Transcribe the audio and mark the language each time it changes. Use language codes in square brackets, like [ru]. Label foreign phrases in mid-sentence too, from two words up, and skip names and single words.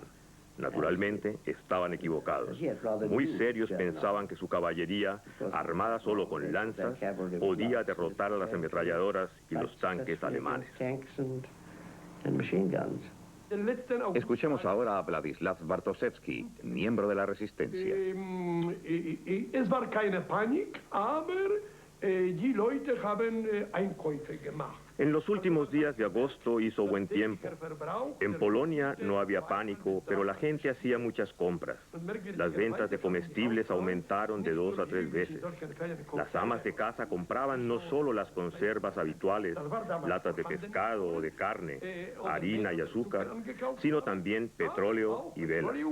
[es] Naturalmente, estaban equivocados. Muy serios pensaban que su caballería, armada solo con lanzas, podía derrotar a las ametralladoras y los tanques alemanes. Escuchemos ahora a Władysław Bartoszewski, miembro de la resistencia. [de] Es war keine Panik, aber die Leute haben Einkäufe gemacht. [es] En los últimos días de agosto hizo buen tiempo. En Polonia no había pánico, pero la gente hacía muchas compras. Las ventas de comestibles aumentaron de 2 a 3 veces. Las amas de casa compraban no solo las conservas habituales, latas de pescado o de carne, harina y azúcar, sino también petróleo y velas.